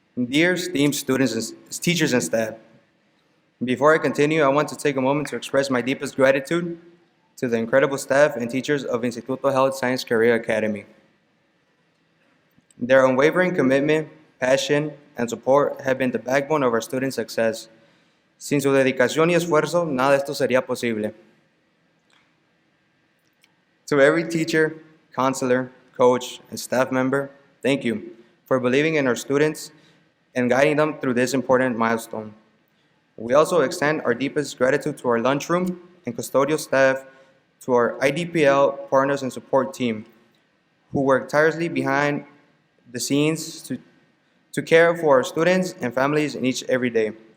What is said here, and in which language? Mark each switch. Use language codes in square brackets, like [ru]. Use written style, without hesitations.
[en] Dear esteemed students, teachers, and staff, before I continue, I want to take a moment to express my deepest gratitude to the incredible staff and teachers of Instituto Health Science Career Academy. Their unwavering commitment, passion, and support have been the backbone of our student success. [es] Sin su dedicación y esfuerzo, nada de esto sería posible. [en] To every teacher, counselor, coach, and staff member, thank you for believing in our students and guiding them through this important milestone. We also extend our deepest gratitude to our lunchroom and custodial staff, to our IDPL partners and support team, who work tirelessly behind the scenes to care for our students and families in each every day.